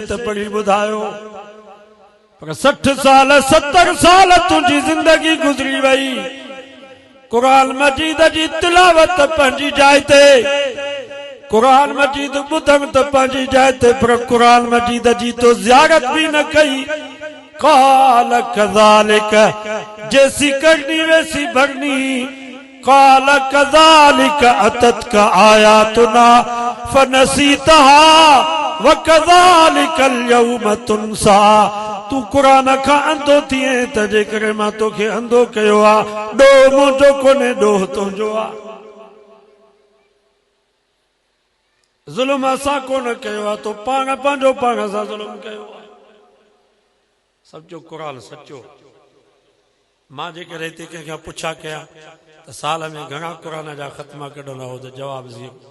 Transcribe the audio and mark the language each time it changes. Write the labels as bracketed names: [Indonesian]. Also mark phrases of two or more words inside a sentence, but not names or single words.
[Sindhi] त पढ़ी ॿुधायो पर 60 साल 70 साल तुंहिंजी ज़िंदगी गुज़री वई क़ुर मजीद जी तिलावत पंहिंजी जाइ ते क़ुर मजीद ॿुधम त पंहिंजी जाइ ते पर क़ुर मजीद जी तो ज़ियारत बि न कई [Arabic] قال كذلك [Hindi] जैसी करनी वैसी भरनी [Arabic] قال كذلك أتتك آياتنا فنسيتها وكذلك اليوم تنسى [Sindhi] तू कुरान खां अंधो थिए त जेकॾहिं मां तोखे अंधो कयो आहे ॾोह मुंहिंजो कोन्हे ॾोह तुंहिंजो आहे ज़ुल्म असां कोन कयो आहे तो पाण पंहिंजो पाण सां ज़ुल्म कयो आहे सचो क़ुर सचो मां जेकॾहिं हिते कंहिंखां पुछा कया त साल में घणा क़ुर जा ख़त्मा कढंदा हो त जवाबु ज़ीरो